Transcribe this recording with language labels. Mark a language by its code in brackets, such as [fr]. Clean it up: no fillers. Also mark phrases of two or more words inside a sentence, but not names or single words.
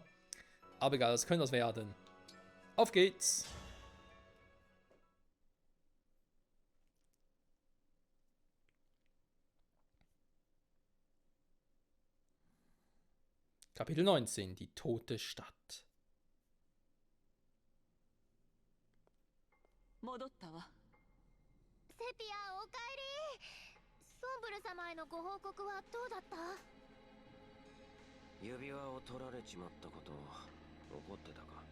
[de] Aber egal, das könnte das werden. Auf geht's! Kapitel 19, die tote Stadt. [ja] 戻ったわ。セピア、おかえり。ソンブル様へのご報告はどうだった？指輪を取られちまったこと怒ってたか？